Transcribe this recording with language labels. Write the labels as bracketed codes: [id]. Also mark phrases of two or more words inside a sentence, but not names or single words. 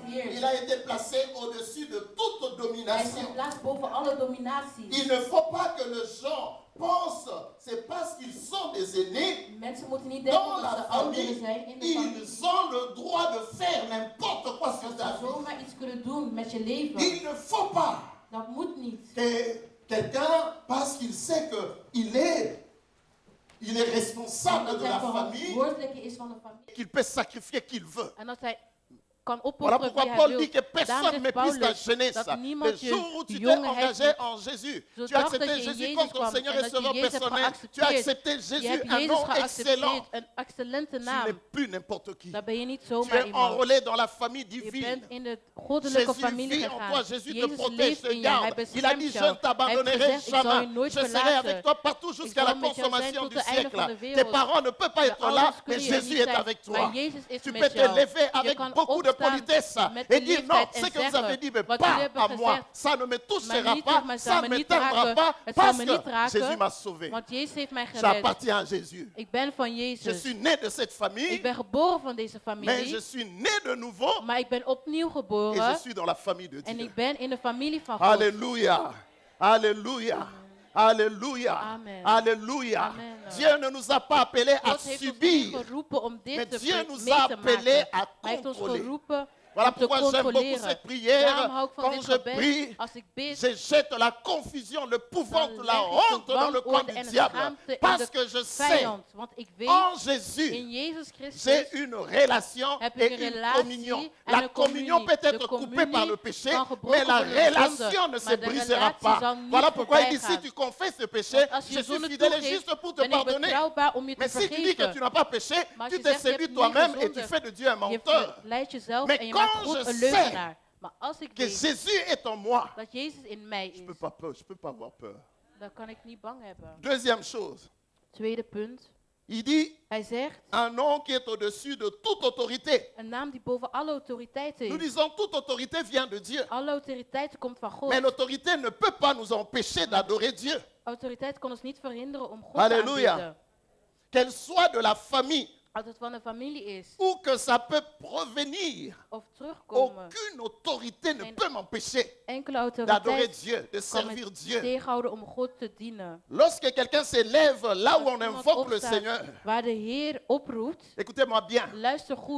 [fr] Il [nl] heerst. [fr] a été placé au-dessus de toute [nl] Hij is [fr] domination. [nl] geplaatst boven alle dominatie. [fr] Il ne faut pas que les gens pensent, c'est parce qu'ils sont des aînés, [nl] Mensen moeten niet denken [fr] dans [nl] dat [fr] la [nl] ze ouderen [fr] famille, [nl] zijn in de familie. [fr] ils ont le droit de faire n'importe quoi sur [nl] Dat [fr] ta [nl] ze [fr] vie. [nl] zomaar iets kunnen doen met je leven. [fr] Il ne faut pas [nl] Dat moet niet. [fr] que quelqu'un, parce qu'il sait qu'il est, responsable [nl] Dat [fr] de [nl] hij [fr] la famille, [nl] verantwoordelijke is van de familie. [fr] qu'il peut sacrifier qu'il veut. [nl] En dat hij kan [fr] Voilà [nl] opofferen [fr] pourquoi [nl] wie hij [fr] Paul [nl] wil. [fr] dit que [nl] Daarom [fr] personne [nl] zegt [fr] méprise ta [nl] Paulus [fr] jeunesse. [nl] dat [fr] Le [nl] niemand [fr] jour où [nl] je [fr] tu t'es [nl] jongeheid [fr] engagé en Jésus, tu as [nl] zodat [fr] accepté [nl] dat je in [fr] Jésus [nl] Jezus [fr] comme ton [nl] kwam [fr] Seigneur [nl] en [fr] et [nl] dat je [fr] Sauveur [nl] Jezus hebt [fr] personnel. Tu as [nl] geaccepteerd. [fr] accepté [nl] Je [fr] Jésus, [nl] hebt [fr] un [nl] Jezus [fr] nom excellent. [nl] geaccepteerd, een excellente [fr] Tu n'es [nl] naam. [fr] plus n'importe qui. [nl] Dan ben je niet [fr] Tu [nl] zomaar [fr] es [nl] iemand. [fr] enrôlé dans la famille [nl] Je [fr] divine. [nl] bent in de goddelijke [fr] Jésus [nl] familie [fr] vit en toi, [nl] gegaan. [fr] Jésus te [nl] Jezus [fr] protège, [nl] leeft [fr] te [nl] in jou. Hij [fr] garde. Il a dit, [nl] beschermt [fr] je [nl] jou. [fr] ne t'abandonnerai [nl] Hij heeft gezegd, ik zal je [fr] jamais. [nl] nooit [fr] Je serai [nl] verlaten. [fr] avec toi partout jusqu'à [nl] zal [fr] la [nl] met jou zijn [fr] consommation [nl] tot [fr] du [nl] de einde van de [fr] siècle. Tes [nl] wereld. [fr] parents ne peuvent pas [nl] Je [fr] être là, [nl] ouders [fr] mais [nl] kunnen er [fr] Jésus [nl] niet [fr] est [nl] zijn, [fr] avec [nl] maar [fr] toi. [nl] Jezus is [fr] Tu [nl] met [fr] peux te [nl] jou. [fr] lever [nl] Je [fr] avec [nl] kan [fr] beaucoup de [nl] opstaan [fr] politesse [nl] met [fr] et dire non, [nl] beleefdheid [fr] ce [nl] en [fr] que vous avez dit, mais [nl] zeggen wat [fr] pas [nl] jullie hebben [fr] à moi. [nl] gezegd. [fr] Ça ne me touchera [nl] Maar niet [fr] pas, [nl] op mij, [fr] ça ne [nl] me niet [fr] m'éteindra [nl] raken. [fr] pas, [nl] Het zal [fr] parce [nl] me [fr] que [nl] niet raken, [fr] Jésus m'a sauvé. [nl] Want Jezus heeft mij gered. [fr] J'appartiens à Jésus. [nl] Ik ben van [fr] Je [nl] Jezus. [fr] suis né de cette [nl] Ik [fr] famille, [nl] ben geboren van deze [fr] mais [nl] familie. [fr] je suis né de nouveau [nl] Maar ik ben opnieuw [fr] et je [nl] geboren. [fr] suis dans la famille de [nl] En [fr] Dieu. [nl] ik ben in de familie van God. [fr] Alléluia. Alléluia. Alléluia. Amen. Alléluia. Amen. Dieu ne nous a pas appelés à [nl] God heeft ons niet [fr] subir. [nl] geroepen om [fr] Mais [nl] dit te [fr] Dieu nous [nl] mee [fr] a [nl] te [fr] appelés [nl] maken. [fr] à [nl] Hij heeft ons [fr] contrôler. [nl] geroepen [fr] Voilà [nl] om te [fr] pourquoi j'aime beaucoup [nl] controleren. [fr] cette prière. [nl] Daarom hou ik van [fr] Quand [nl] dit [fr] je [nl] gebed. [fr] prie, [nl] Als ik bid, [fr] je jette la confusion, le pouvant, [nl] dan [fr] la [nl] leg ik [fr] honte [nl] de [fr] dans le camp [nl] wanorde [fr] du [nl] en de [fr] diable. [nl] schaamte in [fr] Parce [nl] de [fr] que je sais, [nl] vijand. Want ik weet, [fr] en Jésus, [nl] in Jezus Christus [fr] j'ai une relation [nl] heb [fr] et [nl] ik een [fr] une [nl] relatie [fr] communion. [nl] en [fr] La [nl] een [fr] communion peut [nl] communie. [fr] être [nl] De [fr] coupée par le [nl] communie [fr] péché, [nl] kan gebroken [fr] mais la [nl] worden door zonde, [fr] relation ne se [nl] maar de [fr] brisera [nl] relatie [fr] pas. [nl] zal niet [fr] Voilà pourquoi il dit, [nl] voorbij [fr] si tu [nl] gaan. [fr] confesses ce péché, [nl] Want als je [fr] je suis [nl] zonde [fr] fidèle et [nl] toegeeft, [fr] juste pour te [nl] ben ik [fr] pardonner. [nl] betrouwbaar om je te [fr] Mais si tu dis que [nl] vergeven. [fr] tu n'as pas péché, [nl] Maar als [fr] tu [nl] je [fr] te [nl] zegt, je hebt [fr] séduis [nl] niet [fr] toi-même et tu [nl] gezondigd, [fr] fais de Dieu un [nl] Je [fr] menteur. [nl] leidt jezelf [fr] Mais [nl] en je [fr] quand [nl] maakt God [fr] je [nl] een [fr] sais [nl] leugenaar. Maar als ik [fr] Que [nl] weet [fr] Jésus est en moi, [nl] dat Jezus in mij [fr] je [nl] is, [fr] peux pas avoir peur. [nl] dan kan ik niet bang hebben. [fr] Deuxième chose, [nl] Tweede punt. [fr] il dit [nl] Hij zegt, [fr] un nom qui est au-dessus de toute autorité. [nl] een naam die boven alle autoriteit [fr] Nous [nl] is. [fr] disons toute autorité vient de Dieu. [nl] Alle autoriteit komt van God. [fr] Mais l'autorité ne peut pas nous empêcher d'adorer Dieu. [nl] Autoriteit kan ons niet verhinderen om God [fr] Alléluia. [nl] te aanbidden. [fr] Qu'elle soit de la famille [nl] Als het van een familie is [fr] ou que ça peut provenir, [nl] of terugkomen, [fr] aucune autorité ne [nl] Geen [fr] peut m'empêcher [nl] enkele [fr] d'adorer [nl] autoriteit [fr] Dieu, de [nl] kan [fr] servir [nl] me [fr] Dieu. [nl] tegenhouden om God te dienen. [fr] Lorsque quelqu'un s'élève là où [nl] Als [fr] on [nl] iemand [fr] invoque le [nl] opstaat [fr] Seigneur, [nl] waar de Heer oproept, [fr] écoutez-moi bien, [nl] luister goed.